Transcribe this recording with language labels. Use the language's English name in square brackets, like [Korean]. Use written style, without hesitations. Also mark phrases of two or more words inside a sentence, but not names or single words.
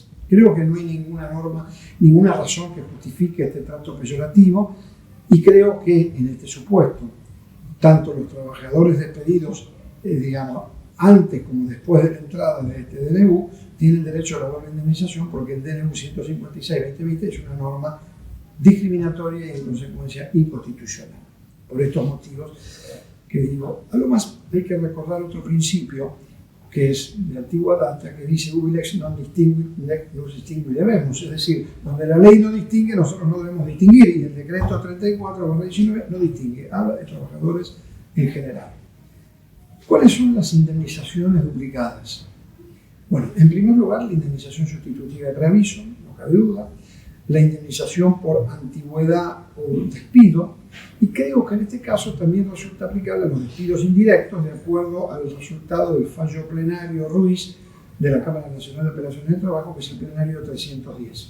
[Spanish] Creo que no hay ninguna norma, ninguna razón que justifique este trato peyorativo, y creo que en este supuesto, tanto los trabajadores despedidos, digamos, antes como después de la entrada de este DNU, tienen derecho a la doble indemnización, porque el DNU 156/2020 es una norma discriminatoria y en consecuencia inconstitucional. Por estos motivos que digo, a lo más hay que recordar otro principio que es de antigua data, que dice [Latin] ubi lex non distinguit, nec nos distinguiremos, [Spanish] es decir, donde la ley no distingue, nosotros no debemos distinguir, y el decreto 34/19 no distingue, habla de trabajadores en general. ¿Cuáles son las indemnizaciones duplicadas? Bueno, en primer lugar, la indemnización sustitutiva de preaviso, no cabe duda, la indemnización por antigüedad o despido, y creo que en este caso también resulta aplicable a los despidos indirectos, de acuerdo al resultado del fallo plenario Ruiz de la Cámara Nacional de Operaciones de Trabajo, que es el plenario 310.